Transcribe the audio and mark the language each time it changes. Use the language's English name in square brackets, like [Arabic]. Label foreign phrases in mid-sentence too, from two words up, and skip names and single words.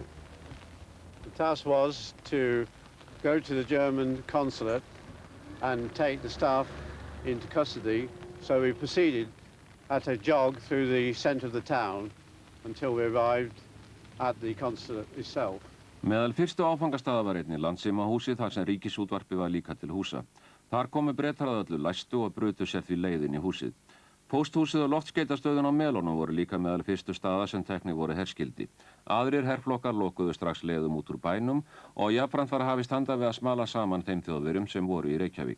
[English] The task was to go to the German consulate and take the staff into custody, so we proceeded at a jog through the centre of the town until we arrived at the consulate itself. [Icelandic] Meðal fyrstu áfangastaða var einnig Landssímahúsið þar sem ríkisútvarpið var líka til húsa. Þar komu Bretar að öllu læstu og brutu sér því leið inn í húsið. Pósthúsið og loftskeytastöðin á Melunum voru líka meðal fyrstu staða sem teknir voru herskildi. Aðrir herflokkar lokuðu strax leiðum út úr bænum og jafnframt var hafist handa við að smala saman þeim Þjóðverjum sem voru í Reykjavík.